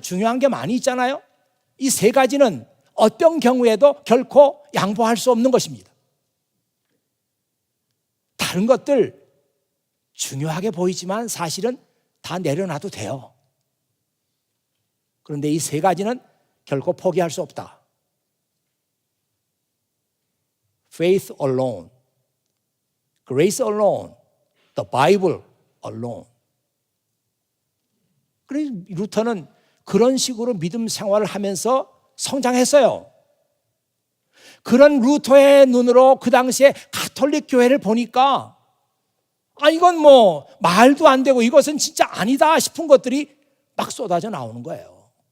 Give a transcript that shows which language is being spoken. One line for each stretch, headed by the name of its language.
Korean: 중요한 게 많이 있잖아요. 이 세 가지는 어떤 경우에도 결코 양보할 수 없는 것입니다. 다른 것들 중요하게 보이지만 사실은 다 내려놔도 돼요. 그런데 이 세 가지는 결코 포기할 수 없다.
English: Faith alone, grace alone, the Bible alone.
Korean: 그래서 루터는 그런 식으로 믿음 생활을 하면서 성장했어요. 그런 루터의 눈으로 그 당시에 가톨릭 교회를 보니까 이건 말도 안 되고 이것은 진짜 아니다 싶은 것들이 막 쏟아져 나오는 거예요.